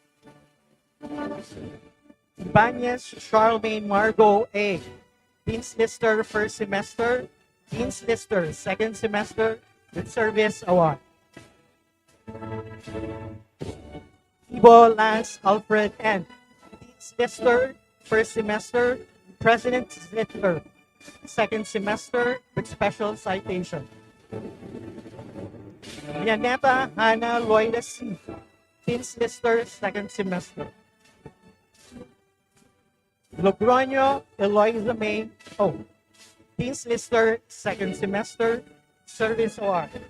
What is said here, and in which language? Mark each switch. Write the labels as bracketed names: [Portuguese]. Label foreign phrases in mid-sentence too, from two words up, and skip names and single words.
[English] Ibanez Charlemagne Margot A, Dean's Lister, first semester, Dean's Lister, second semester, with Service Award. Ibo Lance Alfred N, Dean's Lister, first semester, President's Lister, second semester, with special citation. Yaneta Hannah Loida C, Dean's Lister, second semester. Logroño Eloisa May O, Dean's Lister, second semester, Service Award.